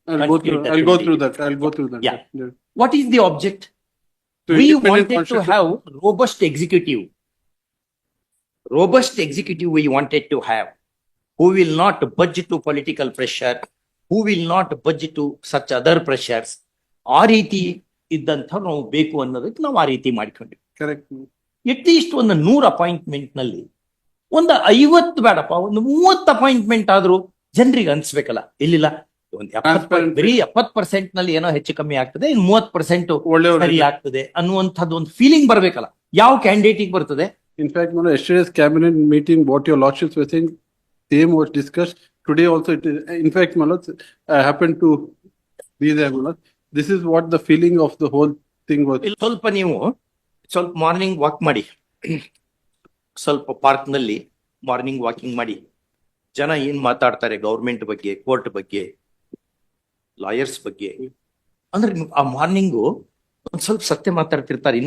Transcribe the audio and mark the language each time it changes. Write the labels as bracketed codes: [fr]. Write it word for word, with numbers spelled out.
[en] I'll go through, I'll go through that, I'll go through that. Yeah. What is the object? So We independent wanted to constitution- have robust executive. Robust executive we wanted to have, who will not budge to political pressure, who will not budge to such other pressures. [kn] ಆ ರೀತಿ ಇದ್ದಂಥ ನಾವು ಬೇಕು ಅನ್ನೋದಕ್ಕೆ ನಾವು ಆ ರೀತಿ ಮಾಡ್ಕೊಂಡ್ವಿ. [en] Correct. At least [kn] ಒಂದು ನೂರ ಅಪಾಯಿಂಟ್ಮೆಂಟ್ ನಲ್ಲಿ ಒಂದು ಐವತ್ತು ಬೇಡಪ್ಪ ಒಂದು ಮೂವತ್ತು ಅಪಾಯಿಂಟ್ಮೆಂಟ್ ಆದ್ರೂ ಜನರಿಗೆ ಅನ್ಸ್ಬೇಕಲ್ಲ. ಇಲ್ಲಿಲ್ಲ ಒಂದು [en] Transparent. [kn] ಬರೀ ಎಪ್ಪತ್ ಪರ್ಸೆಂಟ್ ನಲ್ಲಿ ಏನೋ ಹೆಚ್ಚು ಕಮ್ಮಿ ಆಗ್ತದೆ, ಇನ್ನು ಮೂವತ್ತು ಪರ್ಸೆಂಟ್ ಒಳ್ಳೆಯವರು ಸರಿ ಆಗ್ತದೆ ಅನ್ನುವಂಥದ್ದು ಒಂದು ಫೀಲಿಂಗ್ ಬರ್ಬೇಕಲ್ಲ. ಯಾವ ಕ್ಯಾಂಡಿಡೇಟಿಗೆ ಬರ್ತದೆ? [en] In fact, Madam, yesterday's cabinet meeting, what your lordships were saying, same was discussed. Today also, it is, in fact, Madam, I happened to be there, Madam. This is what the feeling of the whole thing was. [kn] ಇಲ್ಲಿ ಸ್ವಲ್ಪ ನೀವು ಸ್ವಲ್ಪ morning walk ಮಾಡಿ, ಸ್ವಲ್ಪ park ನಲ್ಲಿ morning walking ಮಾಡಿ. ಜನ ಏನ್ ಮಾತಾಡ್ತಾರೆ ಗೌರ್ಮೆಂಟ್ ಬಗ್ಗೆ, ಕೋರ್ಟ್ ಬಗ್ಗೆ, ಲಾಯರ್ಸ್ ಬಗ್ಗೆ ಅಂದ್ರೆ ನಿಮ್ಗ್ ಆ ಮಾರ್ನಿಂಗು ಒಂದ್ ಸ್ವಲ್ಪ ಸತ್ಯ ಮಾತಾಡ್ತಿರ್ತಾರೆ.